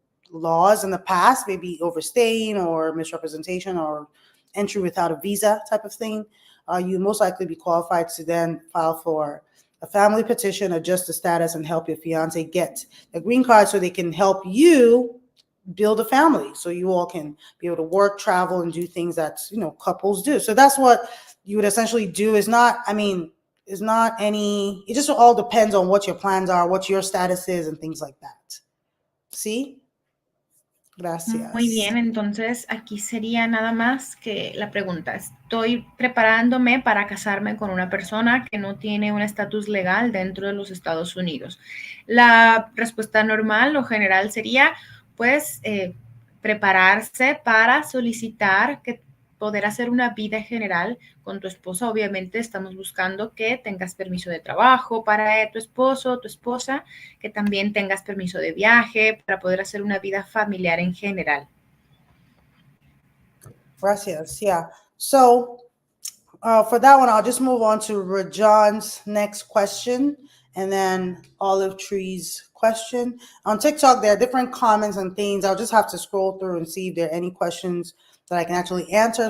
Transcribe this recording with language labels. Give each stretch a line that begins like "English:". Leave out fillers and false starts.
English: laws in the past, maybe overstaying or misrepresentation or entry without a visa type of thing, you most likely be qualified to then file for a family petition, adjust the status, and help your fiance get a green card so they can help you build a family, so you all can be able to work, travel, and do things that couples do. So that's what you would essentially do. Is not, I mean, is not any. It just all depends on what your plans are, what your status is, and things like that. See?
Spanish: Muy Gracias. bien, entonces aquí sería nada más que la pregunta. Estoy preparándome para casarme con una persona que no tiene un estatus legal dentro de los Estados Unidos. La respuesta normal o general sería, pues, prepararse para solicitar que poder hacer una vida general con tu esposa. Obviamente estamos buscando que tengas permiso de trabajo para tu esposo o tu esposa, que también tengas permiso de viaje para poder hacer una vida familiar en general. Gracias. Yeah.
English: So for that one, I'll just move on to Rajan's next question and then Olive Tree's question. On TikTok, there are different comments and things. I'll just have to scroll through and see if there are any questions that I can actually answer.